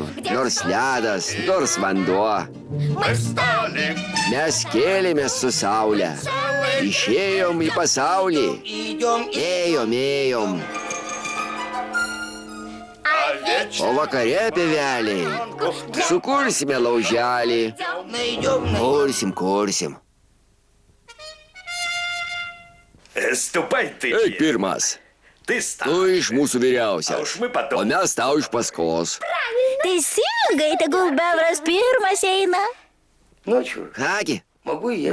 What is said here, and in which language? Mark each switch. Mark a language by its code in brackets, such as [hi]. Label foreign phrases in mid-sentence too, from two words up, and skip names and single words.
[lt] Nors ledas, nors vanduo. Mes kėlėmės su saule. Išėjom į pasaulį. Ėjom. O vakare, pėveliai, sukursime lauželį. Kursim. [ru] Ступай ты. [lt] Eik pirmas. [ru] Ты [lt] Tu iš mūsų vyriausias, o mes tau iš paskos. Teisingai, tegul bebras pirmas eina. [ru] Ну чё, [lt] Kągi, [ru] могу и я.